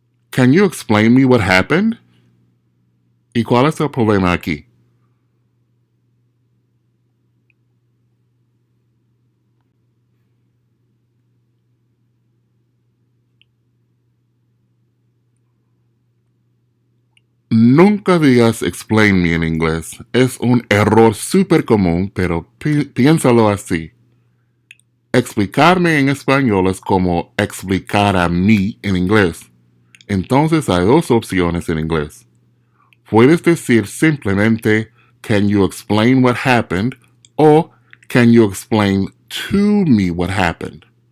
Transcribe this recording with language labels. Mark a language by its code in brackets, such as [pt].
[en] Can you explain me what happened? [es] ¿Y cuál es el problema aquí? Nunca digas [en] explain me [es] en inglés. Es un error súper común, pero piénsalo así. Explicarme en español es como explicar a mí en inglés. Entonces hay dos opciones en inglés. Puedes decir simplemente [en] can you explain what happened [es] o [en] can you explain to me what happened.